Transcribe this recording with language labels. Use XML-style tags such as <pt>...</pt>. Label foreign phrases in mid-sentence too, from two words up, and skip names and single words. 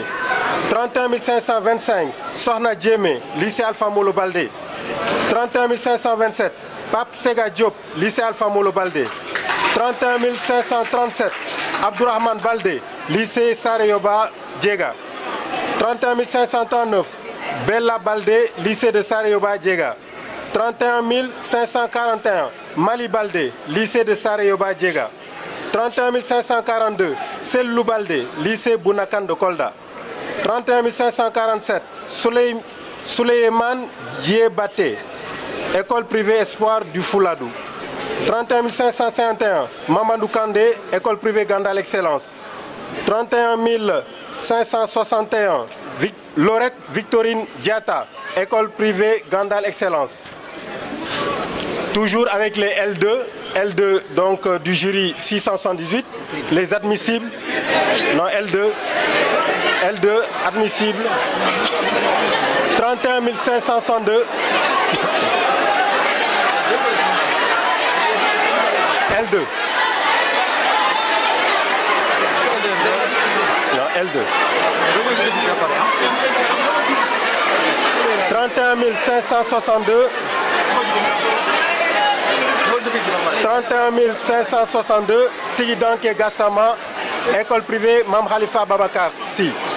<fr>31 525, Sohna Djemé, lycée Alpha Molo Baldé. 31 527, Pape Sega Diop, lycée Alpha Molo Baldé. 31 537, Abdourahmane Baldé, lycée Sareyoba Djega. 31 539, Bella Baldé, lycée de Sareyoba Djega. 31 541 Mali Baldé, lycée de Sarayoba Djega. 31 542 Sellou Baldé, lycée Bounakan de Kolda. 31 547 Souleyman Djebate, école privée Espoir du Fouladou. 31 551 Mamadou Kandé, école privée Gandal Excellence. 31 561 Lorette Victorine Diata, école privée Gandal Excellence. Toujours avec les L2 donc du jury 678, les admissibles, non L2 admissibles, 31 562, L2. Non, L2. 31 562. 31 562 Tigidanke Gassama, école privée Mam Khalifa Babakar Si.</fr>